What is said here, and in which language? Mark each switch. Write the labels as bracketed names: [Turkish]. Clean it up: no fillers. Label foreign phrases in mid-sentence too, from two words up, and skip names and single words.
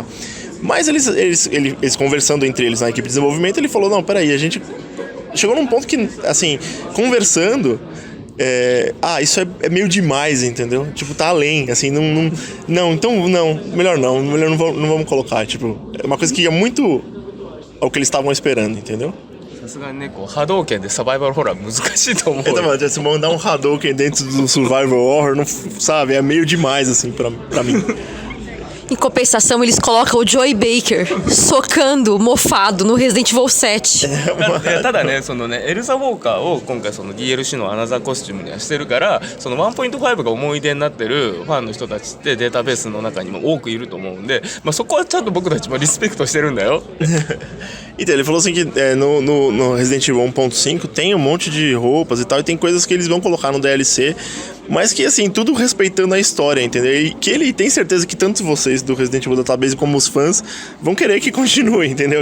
[Portuguese] Mas eles conversando entre eles na equipe de desenvolvimento, ele falou, não, peraí, a gente chegou num ponto que, assim, conversando, isso é meio demais, entendeu? Tipo, tá além, assim, melhor não vamos colocar, tipo, é uma coisa que é muito ao que eles estavam esperando, entendeu? [Japanese] さすがにねこう波動拳でサバイバルホラー難しいと思う。 [Portuguese] Se mandar Hadouken dentro do [English] Survival Horror, [Portuguese] não, sabe, é meio demais, assim, pra mim. Em compensação, eles colocam o Joey Baker socando, mofado, no Resident Evil 7. [Japanese] ただね、そのね、エルザ・ウォーカーを今回その DLC のアナザーコスチュームにはしてるから、その 1.5 が思い出になってるファンの人たちってデータベースの中にも多くいると思うんで、そこはちゃんと僕たちもリスペクトしてるんだよ。 [Portuguese] Então, ele falou assim que no Resident Evil 1.5 tem um monte de roupas e tal, e tem coisas que eles vão colocar no DLC, mas que, assim, tudo respeitando a história, entendeu? E que ele tem certeza que tanto vocês do Resident Evil Database como os fãs vão querer que continue, entendeu?